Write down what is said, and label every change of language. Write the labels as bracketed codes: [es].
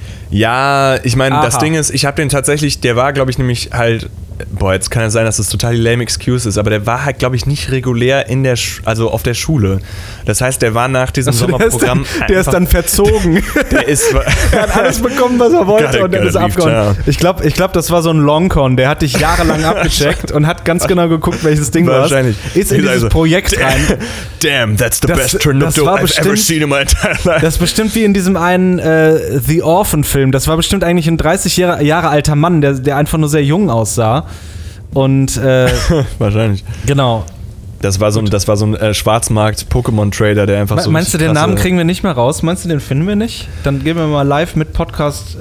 [de] Ja, ich meine, das Ding ist, ich habe den tatsächlich, der war, glaube ich, nämlich halt, boah, jetzt kann ja sein, dass das total die [en] lame excuse [de] ist, aber der war halt, glaube ich, nicht regulär in der, also auf der Schule. Das heißt, der war nach diesem Sommerprogramm Der ist dann verzogen. Der hat alles bekommen, was er wollte und dann ist abgehauen. Ich glaube, das war so ein Longcon, der hat dich jahrelang abgecheckt und hat ganz genau geguckt, welches Ding war. Wahrscheinlich. Ist in dieses Projekt rein. [en] Damn, that's the best Tornupto I've ever seen in my entire life. [de] Das ist bestimmt wie in diesem einen The Orphan-Film. Das war bestimmt eigentlich ein 30 Jahre alter Mann, der einfach nur sehr jung aussah. Und wahrscheinlich. Genau. Das war so ein Schwarzmarkt-Pokémon-Trader, der einfach Meinst du, den Namen kriegen wir nicht mehr raus? Meinst du, den finden wir nicht? Dann gehen wir mal live mit Podcast.